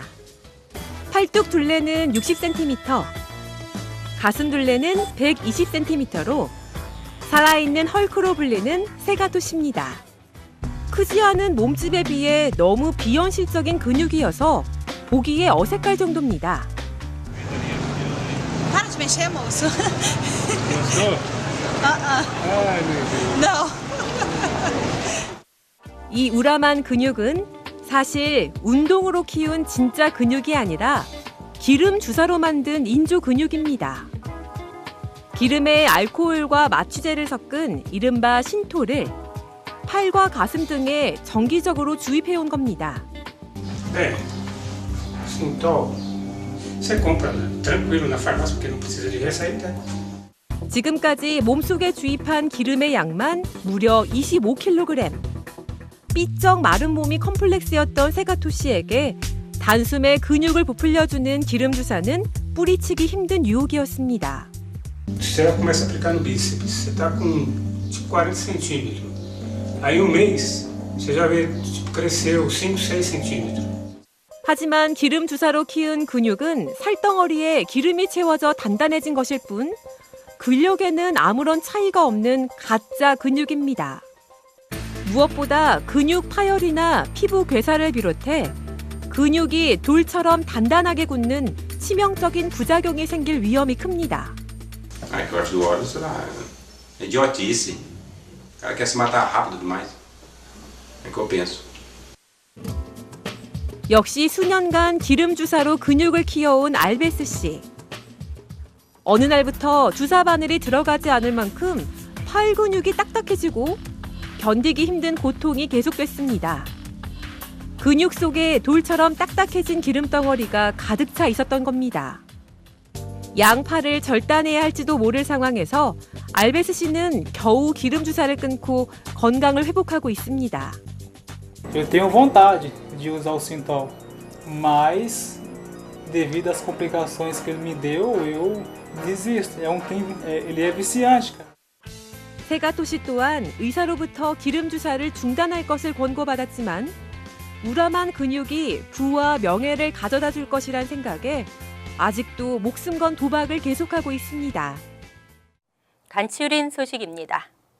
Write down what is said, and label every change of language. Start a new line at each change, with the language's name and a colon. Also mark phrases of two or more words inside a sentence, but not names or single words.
Korean: 팔뚝 둘레는 60cm, 가슴 둘레는 120cm로 살아있는 헐크로 불리는 세가토시입니다. 크지 않은 몸집에 비해 너무 비현실적인 근육이어서 보기에 어색할 정도입니다.
Portuguese: Para de mexer, moço. Gostou? Não.
Korean: 이 우람한 근육은 사실 운동으로 키운 진짜 근육이 아니라 기름 주사로 만든 인조 근육입니다. 기름에 알코올과 마취제를 섞은 이른바 신토를 팔과 가슴 등에 정기적으로 주입해온 겁니다.
Portuguese: Bem, Sintol, você compra tranquilo na farmácia porque não precisa de receita.
Korean: 지금까지 몸속에 주입한 기름의 양만 무려 25kg. 삐쩍 마른 몸이 컴플렉스였던 세가토시에게 단숨에 근육을 부풀려주는 기름 주사는 뿌리치기 힘든 유혹이었습니다.
Portuguese: Você já começa a aplicar no bíceps, você está com tipo 40 centímetros. Aí um mês, você já vê tipo, cresceu 5, 6 centímetros.
Korean: 하지만 기름 주사로 키운 근육은 살덩어리에 기름이 채워져 단단해진 것일 뿐 근력에는 아무런 차이가 없는 가짜 근육입니다. 무엇보다 근육 파열이나 피부 괴사를 비롯해 근육이 돌처럼 단단하게 굳는 치명적인 부작용이 생길 위험이 큽니다.
Portuguese: Ah, que eu acho do óleo, sei lá, é idiotice. O cara quer se matar rápido demais. É que eu penso.
Korean: 역시 수년간 기름 주사로 근육을 키워온 알베스 씨. 어느 날부터 주사 바늘이 들어가지 않을 만큼 팔 근육이 딱딱해지고 견디기 힘든 고통이 계속됐습니다. 근육 속에 돌처럼 딱딱해진 기름덩어리가 가득 차 있었던 겁니다. 양팔을 절단해야 할지도 모를 상황에서 알베스 씨는 겨우 기름 주사를 끊고 건강을 회복하고 있습니다.
Portuguese: Eu tenho vontade de usar o Sintol, mas devido às complicações que ele me deu, eu desisto. Ele é viciante, cara.
Korean: 세가토시 또한 의사로부터 기름 주사를 중단할 것을 권고받았지만 우람한 근육이 부와 명예를 가져다 줄 것이란 생각에 아직도 목숨 건 도박을 계속하고 있습니다. 간추린 소식입니다.